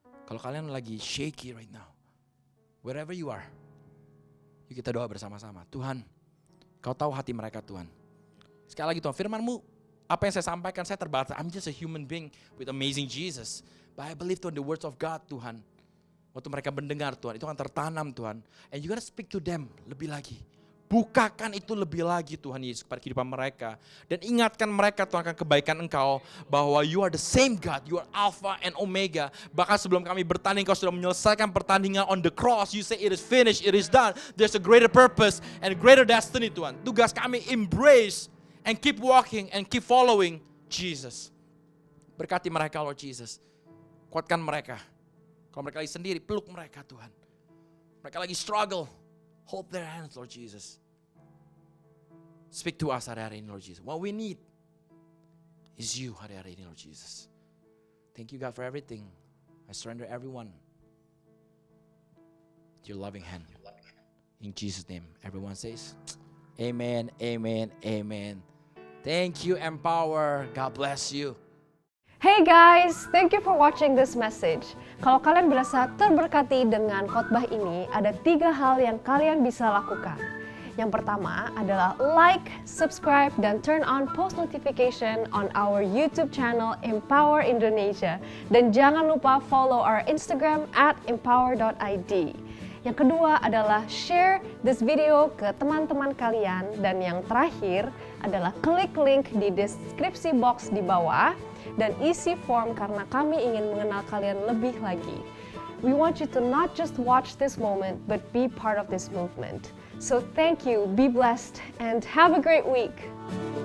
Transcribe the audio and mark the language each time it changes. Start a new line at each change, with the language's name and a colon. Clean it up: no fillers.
Indonesian: Kalau kalian lagi
English: shaky right now,
Indonesian: wherever you are, yuk kita doa bersama-sama. Tuhan, Kau tahu hati mereka Tuhan. Sekali lagi Tuhan, firman-Mu, apa yang saya sampaikan, saya terbatas.
English: I'm just a human being with amazing Jesus. But I believe Tuhan, the words of God Tuhan.
Indonesian: Waktu mereka mendengar Tuhan, itu akan tertanam Tuhan.
English: And you gotta speak to them
Indonesian: lebih lagi. Bukakan itu lebih lagi Tuhan Yesus kepada kehidupan mereka. Dan ingatkan mereka Tuhan akan kebaikan Engkau. Bahwa
English: you are the same God, you are Alpha and Omega.
Indonesian: Bahkan sebelum kami bertanding, Kau sudah menyelesaikan pertandingan
English: on the cross. You say it is finished, it is done. There's a greater purpose and greater destiny Tuhan.
Indonesian: Tugas kami
English: embrace and keep walking and keep following Jesus.
Indonesian: Berkati mereka Lord Jesus. Kuatkan mereka. Kalau mereka lagi sendiri, peluk mereka Tuhan. Mereka lagi
English: struggle, hold their hands Lord Jesus. Speak to us
Indonesian: hari-hari ini
English: Lord Jesus. What we need is you
Indonesian: hari-hari ini
English: Lord Jesus. Thank you God for everything. I surrender everyone to your loving hand. In Jesus' name, everyone says, Amen, amen, amen. Thank you Empower. God bless you. Hey guys, thank you for watching this message.
Indonesian: Kalau kalian berasa terberkati dengan khotbah ini, ada 3 hal yang kalian bisa lakukan. Yang pertama adalah
English: like, subscribe, dan turn on post notification on our YouTube channel Empower Indonesia.
Indonesian: Dan jangan lupa
English: follow our Instagram
Indonesian: @empower.id. Yang kedua adalah
English: share this video
Indonesian: ke teman-teman kalian. Dan yang terakhir adalah klik link di deskripsi box di bawah dan isi form karena kami ingin mengenal kalian lebih lagi.
English: We want you to not just watch this moment, but be part of this movement. So thank you, be blessed, and have a great week.